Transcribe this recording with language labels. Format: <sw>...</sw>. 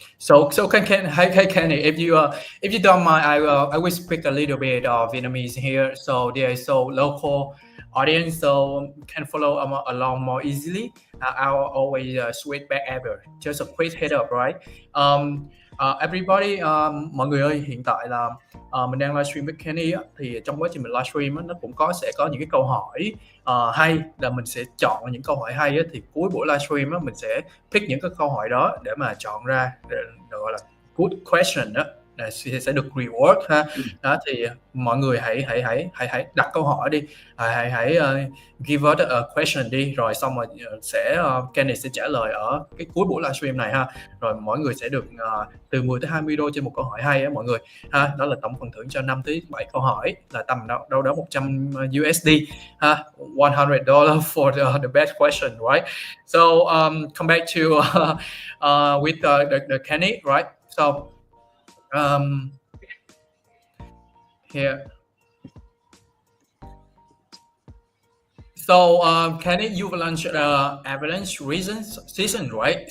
<en>So Kanny, if you don't mind, I will speak a little bit of Vietnamese here. So there is so local audience, so can follow along more easily. I'll always switch back ever. Just a quick head up, right?</en> <vi>Everybody, mọi người ơi, hiện tại là mình đang livestream với Kanny thì trong quá trình mình livestream nó cũng sẽ có những cái câu hỏi hay, là mình sẽ chọn những câu hỏi hay thì cuối buổi livestream mình sẽ pick những cái câu hỏi đó để mà chọn ra để gọi là</vi> <en>good question</en> <vi>đó, sẽ được reward ha. Đó thì mọi người hãy đặt câu hỏi đi, hãy</vi> <en>give us a question</en> <vi>đi, rồi xong rồi Kanny sẽ trả lời ở cái cuối buổi livestream này ha. Rồi mỗi người sẽ được từ 10 tới 20 đô trên một câu hỏi hay á mọi người ha. Đó là tổng phần thưởng cho 5 tới 7 câu hỏi là tầm đâu đó 100 USD ha,</vi> <en>$100 for the best question, right? So come back to with the Kanny, right? So here. So Kanny, you've launched Avalanche season, right?</en>